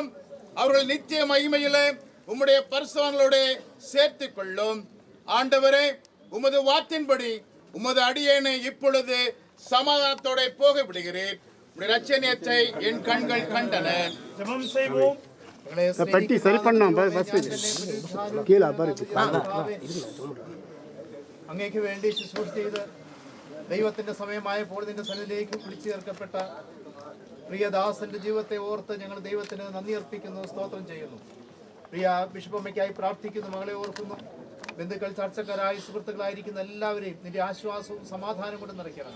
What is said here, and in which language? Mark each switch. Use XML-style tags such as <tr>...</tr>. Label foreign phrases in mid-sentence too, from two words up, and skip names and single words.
<ta>அவர்கள் நித்திய மகிமையிலே உம்முடைய பரிசுத்தவான்களோட சேர்த்துக் கொள்ளும். ஆண்டவரே, உமது வார்த்தையின்படி உமது அடியேனை இப்பொழுது சமாதானத்தோட போக விடுகிறேன். உம்முடைய இரட்சணியத்தை என் கண்கள் கண்டன. ஜெபம் செய்வோம். பெட்டி சரி பண்ணோம். கீழே</ta> <ml>അങ്ങേക്ക് വേണ്ടി ശുശ്രൂഷ ചെയ്ത് ദൈവത്തിന്റെ സമയമായപ്പോൾ നിന്റെ സന്നിധിയിലേക്ക് വിളിച്ചു ചേർക്കപ്പെട്ട പ്രിയദാസന്റെ ജീവിതത്തെ ഓർത്ത് ഞങ്ങൾ ദൈവത്തിന് നന്ദി അർപ്പിക്കുന്നു, സ്തോത്രം ചെയ്യുന്നു. പ്രിയ ബിഷപ്പമ്മയ്ക്കായി പ്രാർത്ഥിക്കുന്നു, മകളെ ഓർക്കുന്നു. ബന്ധുക്കൾ, ചർച്ചക്കാരായി, സുഹൃത്തുക്കളായിരിക്കുന്ന എല്ലാവരെയും നിന്റെ ആശ്വാസവും സമാധാനം കൊണ്ട് നിറയ്ക്കണമേ.</ml>